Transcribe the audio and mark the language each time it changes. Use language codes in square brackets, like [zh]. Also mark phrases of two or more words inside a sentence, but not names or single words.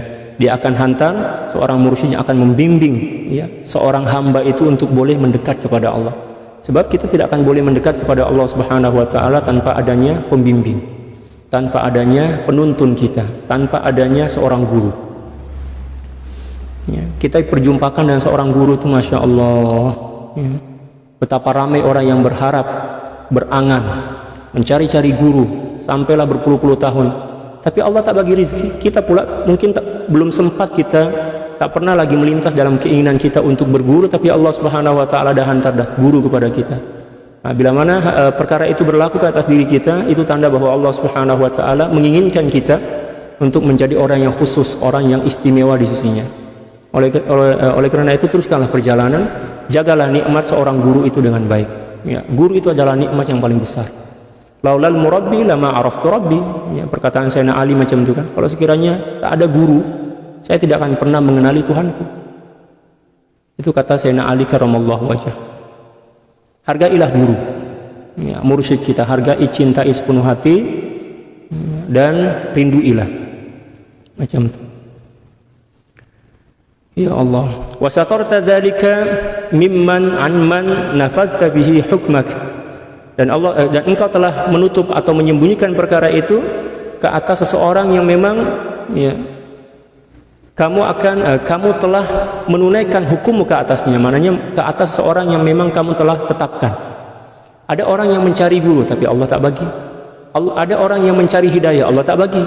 [ms] Dia akan hantar seorang mursyid yang akan membimbing seorang hamba itu untuk boleh mendekat kepada Allah. Sebab kita tidak akan boleh mendekat kepada Allah [ar] Subhanahu wa taala [ms] tanpa adanya pembimbing, tanpa adanya penuntun kita, tanpa adanya seorang guru. Kita perjumpakan dengan seorang guru itu, [ar] ما شاء الله. [ms] Betapa ramai orang yang berharap, berangan, mencari-cari guru, sampailah berpuluh-puluh tahun, tapi Allah tak bagi rezeki. Kita pula mungkin belum sempat, kita tak pernah lagi melintas dalam keinginan kita untuk berguru, tapi Allah [ar] Subhanahu wa taala [ms] dah hantar dah guru kepada kita. Nah, bila mana perkara itu berlaku ke atas diri kita, itu tanda bahwa Allah [ar] Subhanahu wa taala [ms] menginginkan kita untuk menjadi orang yang khusus, orang yang istimewa di sisinya. Oleh karena itu, teruskanlah perjalanan, jagalah nikmat seorang guru itu dengan baik. Guru itu adalah nikmat yang paling besar. [ar] لولا المربي ما عرفت ربي. [ms] Perkataan Sayyidina Ali macam itu kan. Kalau sekiranya tak ada guru, saya tidak akan pernah mengenali Tuhanku. Itu kata Sayyidina Ali [ar] karramallahu wajhah. [ms] Hargailah guru, mursyid kita, hargai, cintai sepenuh hati, dan rinduilah. Macam itu. [ar] Ya Allah. وسترت ذلك ممن عمن نفذت به حكمك. [ms] Dan engkau telah menutup atau menyembunyikan perkara itu ke atas seseorang yang memang kamu telah menunaikan hukummu ke atasnya, maknanya ke atas seseorang yang memang kamu telah tetapkan. Ada orang yang mencari guru tapi Allah tak bagi. Ada orang yang mencari hidayah, Allah tak bagi.